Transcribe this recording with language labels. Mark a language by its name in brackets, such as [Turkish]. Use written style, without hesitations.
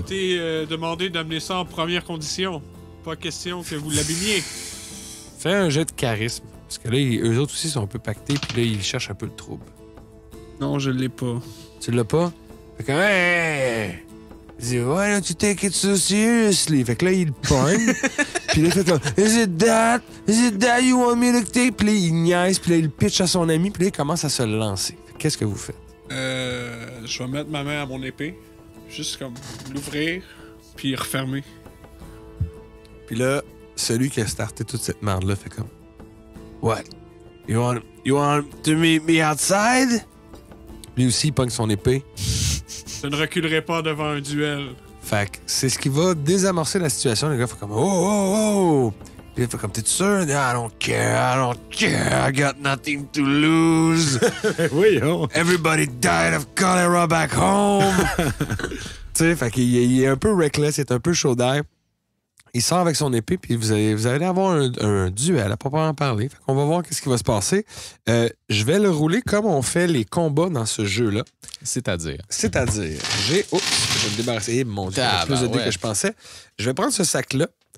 [French] été demandé d'amener ça en première condition. Pas question que vous l'abîmiez. Fais un jet de charisme. Parce que là, eux autres aussi sont un peu pactés, puis là, ils cherchent un peu le trouble. Non, je l'ai pas. Tu l'as pas? Fait comme, hey! Il dit, [English] why don't you take it so seriously? [French] Fait que là, il le pogne. Puis là, il fait comme, [English] is it that? Is it that you want me to take? [French] Puis là, il niaise, puis là, il le pitch à son ami, puis là, il commence à se lancer. Qu'est-ce que vous faites? Je vais mettre ma main à mon épée. Juste comme l'ouvrir, puis refermer. Puis là, celui qui a starté toute cette merde-là fait comme, what? [English] You want to meet me outside? [French] Lui aussi, il pogne son épée. Je ne reculerai pas devant un duel. Fait que c'est ce qui va désamorcer la situation. Le gars fait comme oh! Puis il fait comme t'es sûr? [English] I don't care. I got nothing to lose. [French] Oui, oh. [English] Everybody died of cholera back home. [French] Tu sais, fait qu'il est un peu reckless, il est un peu chaud d'air. Il sort avec son épée, puis vous allez avoir un duel à proprement parler. Fait qu'on va voir qu'est-ce qui va se passer. Je vais le rouler comme on fait les combats dans ce jeu-là. C'est-à-dire. C'est-à-dire, je vais me débarrasser. Mon Dieu, il y a plus de dés que je pensais. Je vais prendre ce sac-là.